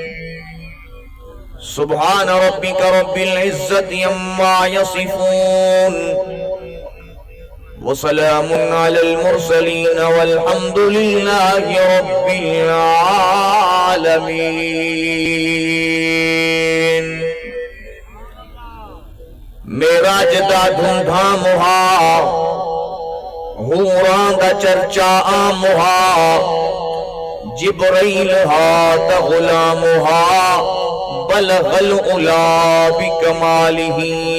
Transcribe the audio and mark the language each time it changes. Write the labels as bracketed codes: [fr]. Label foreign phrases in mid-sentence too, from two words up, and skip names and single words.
[ar] سبحان ربك رب العزة عما يصفون وسلام على المرسلين والحمد لله رب العالمين. [pa] معراج دا دھوم دھام ہا، حوراں دا چرچا عام ہا، جبرائیل ہا تا غلام ہا, [ar] بلغ العلى بكماله.